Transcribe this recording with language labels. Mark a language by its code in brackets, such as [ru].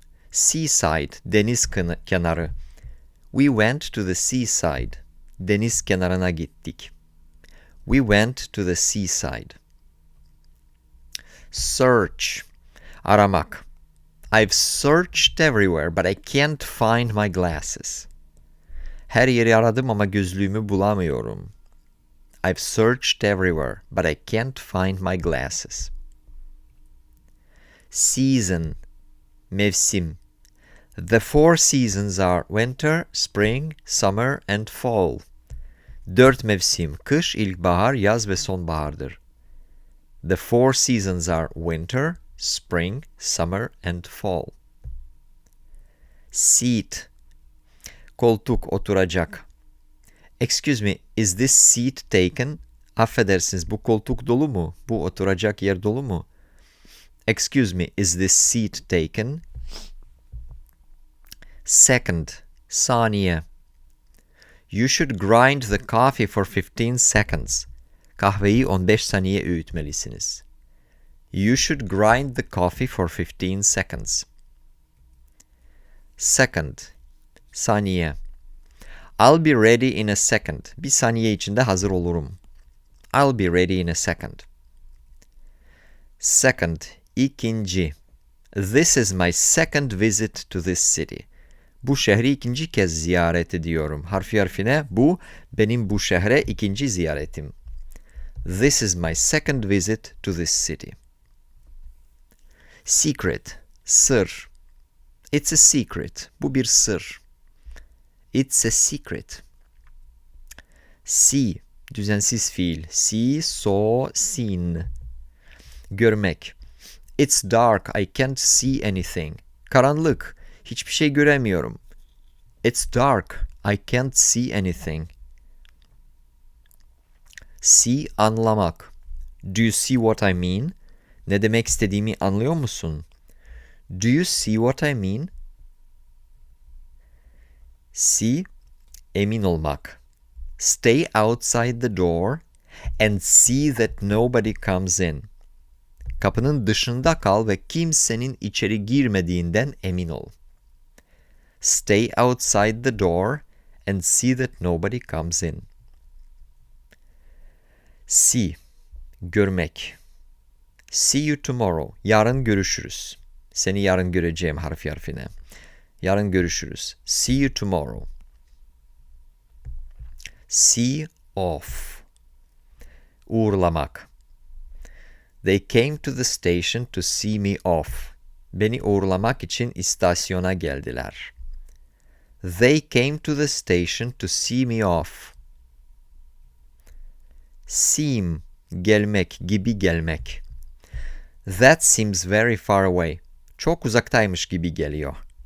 [en] Seaside, [tr] deniz kenarı. [en] We went to the seaside. [tr] Deniz kenarına gittik. [en] We went to the seaside. [tr] Search, aramak. [en] I've searched everywhere, but I can't find my glasses. [tr] Her yeri aradım ama gözlüğümü bulamıyorum. [en] I've searched everywhere, but I can't find my glasses. Season, mevsim. The four seasons are winter, spring, summer and fall. [tr] 4 mevsim, kış, ilkbahar, yaz ve sonbahardır. [en] The four seasons are winter, spring, summer and fall. [tr] Seat, koltuk, oturacak. [en] Excuse me, is this seat taken? [tr] Affedersiniz, bu koltuk dolu mu? Bu oturacak yer dolu mu? [en] Excuse me, is this seat taken? Second, saniye. You should grind the coffee for 15 seconds. [tr] Kahveyi 15 saniye öğütmelisiniz. [en] You should grind the coffee for 15 seconds. Second, saniye. I'll be ready in a second. [tr] Bir saniye içinde hazır olurum. [en] I'll be ready in a second. Second, ikinci. This is my second visit to this city. [tr] Bu şehri ikinci kez ziyaret ediyorum. Harfi harfine bu benim bu şehre ikinci ziyaretim. [en] This is my second visit to this city. Secret, sır. It's a secret. [tr] Bu bir sır. [en] It's a secret. See, [tr] düzensiz fiil. [en] See, saw, seen. Görmek. It's dark, I can't see anything. [tr] Karanlık, hiçbir şey göremiyorum. [en] It's dark, I can't see anything. See, anlamak. Do you see what I mean? [tr] Ne demek istediğimi anlıyor musun? [en] Do you see what I mean? [tr] See, emin olmak. [en] Stay outside the door and see that nobody comes in. [tr] Kapının dışında kal ve kimsenin içeri girmediğinden emin ol. [en] Stay outside the door and see that nobody comes in. See, görmek. See you tomorrow. [tr] Yarın görüşürüz. Seni yarın göreceğim harfi harfine. Yarın görüşürüz. [en] See you tomorrow. See off. Uğurlamak. They came to the station to see me off. [tr] Beni uğurlamak için istasyona geldiler. [en] They came to the station to see me off. [tr] Seem, gelmek, gibi gelmek. [en] That seems very far away. [tr] Çok uzaktaymış gibi geliyor.